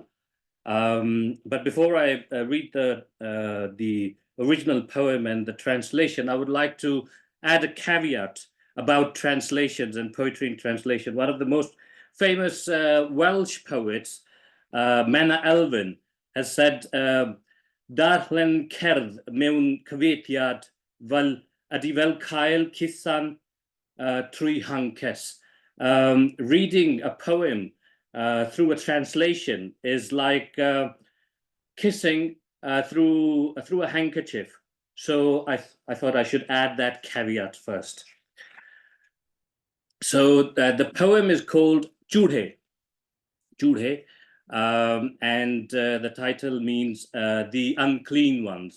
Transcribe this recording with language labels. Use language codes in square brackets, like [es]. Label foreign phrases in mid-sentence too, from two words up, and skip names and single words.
[en] But before I read the original poem and the translation, I would like to add a caveat about translations and poetry in translation. One of the most famous Welsh poets, Menna Elfyn, has said, [cy] Darllen cerdd mewn cyfeithiad fel ydi fel cael cusan trwy hankes. [en] Reading a poem through a translation is like kissing through a handkerchief. So I thought I should add that caveat first. So the poem is called Chudhe, and the title means the unclean ones.